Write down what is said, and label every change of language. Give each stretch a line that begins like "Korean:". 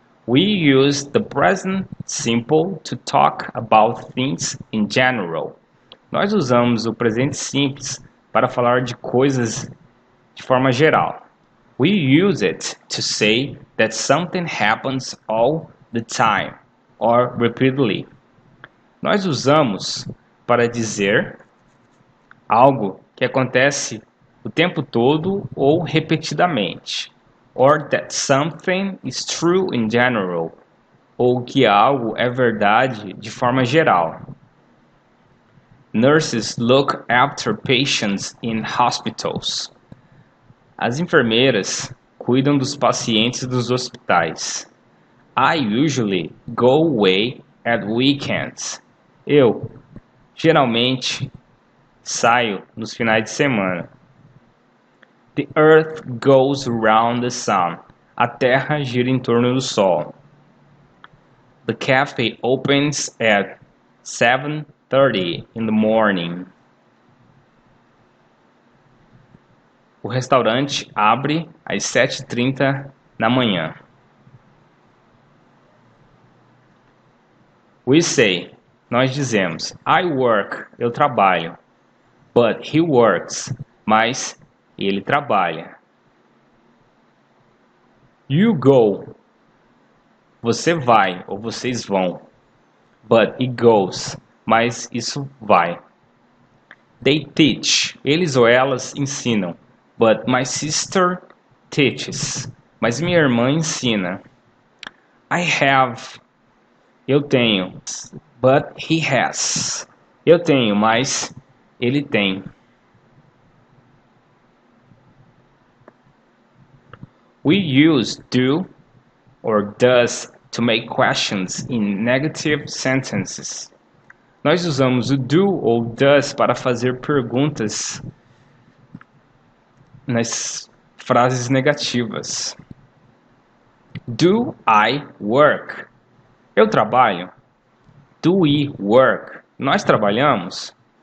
English: We use the present simple to talk about things in general.
Portuguese: Nós usamos o presente simples para falar de coisas de forma geral.
English: We use it to say that something happens all the time or repeatedly.
Portuguese: Nós usamos para dizer algo que acontece o tempo todo ou repetidamente.
English: Or that something is true in general.
Portuguese: Ou que algo é verdade de forma geral.
English: Nurses look after patients in hospitals.
Portuguese: As enfermeiras cuidam dos pacientes dos hospitais.
English: I usually go away at weekends.
Portuguese: Eu, geralmente, saio nos finais de semana.
English: The earth goes around the sun.
Portuguese: A terra gira em torno do sol.
English: The cafe opens at 7:30 in the morning.
Portuguese: O restaurante abre às 7:30 da manhã.
English: We say,
Portuguese: nós dizemos,
English: I work,
Portuguese: eu trabalho.
English: But he works,
Portuguese: mas ele trabalha.
English: You go,
Portuguese: você vai ou vocês vão.
English: But it goes,
Portuguese: mas isso vai.
English: They teach,
Portuguese: eles ou elas ensinam.
English: But my sister teaches,
Portuguese: mas minha irmã ensina.
English: I have,
Portuguese: eu tenho.
English: But he has,
Portuguese: eu tenho, mas ele tem.
English: We use do or does to make questions in negative sentences.
Portuguese: Nós usamos o do ou does para fazer perguntas nas frases negativas.
English: Do I work?
Portuguese: Eu trabalho.
English: Do we work?
Portuguese: Nós trabalhamos.